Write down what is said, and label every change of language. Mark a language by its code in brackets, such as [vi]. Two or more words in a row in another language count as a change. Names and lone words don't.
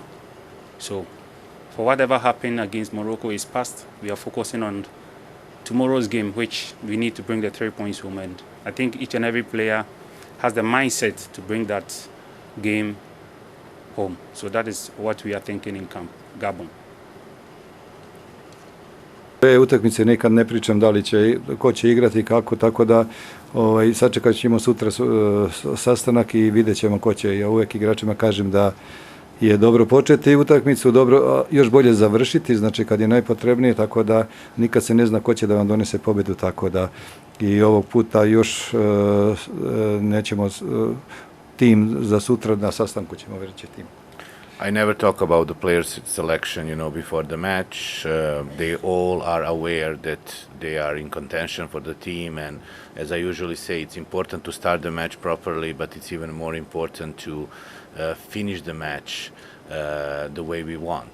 [en] So for whatever happened against Morocco is past. We are focusing on tomorrow's game, which we need to bring the 3 points home. And I think each and every player has the mindset to bring that game home. So that is what we are thinking in camp, Gabon. [sr] Te utakmice nikad ne pričam da li će, ko će igrati, kako, tako da sačekat ćemo sutra sastanak i vidjet ćemo ko će. Ja uvek igračima kažem da je dobro početi utakmicu, dobro, još bolje završiti, znači kad je najpotrebnije, tako da nikad se ne zna ko će da vam donese pobedu, tako da i ovog puta još nećemo tim za sutra, na sastanku ćemo reći tim. [en] I never talk about the players' selection, before the match. They all are aware that they are in contention for the team, and as I usually say, it's important to start the match properly, but it's even more important to finish the match the way we want.